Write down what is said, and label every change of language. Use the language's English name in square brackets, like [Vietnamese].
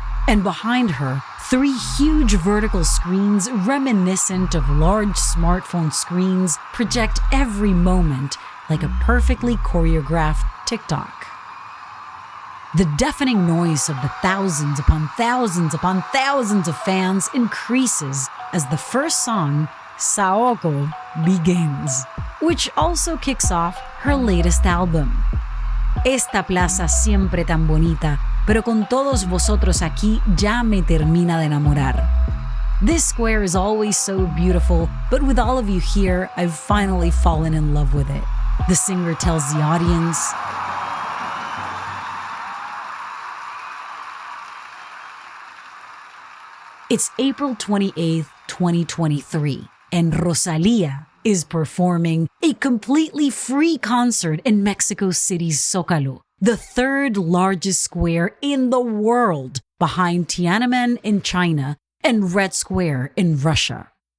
[English] And behind her, 3 huge vertical screens reminiscent of large smartphone screens project every moment like a perfectly choreographed TikTok. The deafening noise of the thousands upon thousands upon thousands of fans increases as the first song, Saoko, begins, which also kicks off her latest album. [Spanish] Esta plaza siempre tan bonita, pero con todos vosotros aquí ya me termina de enamorar. [English] This square is always so beautiful, but with all of you here, I've finally fallen in love with it. The singer tells the audience. It's April 28th, 2023, and Rosalía is performing a completely free concert in Mexico City's Zócalo, the 3rd largest square in the world, behind Tiananmen in China and Red Square in Russia.